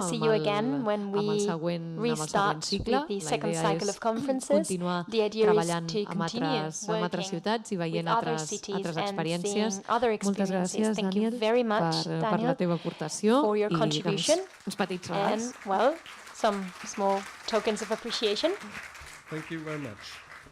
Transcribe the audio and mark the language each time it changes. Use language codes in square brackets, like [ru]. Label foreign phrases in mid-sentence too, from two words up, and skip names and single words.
[ca] amb el següent cicle. La idea és continuar treballant amb altres ciutats i veient altres experiències. Moltes gràcies, Daniel, per la teva aportació i uns petits regals. [en] And, well, some small tokens of appreciation. Thank you very much.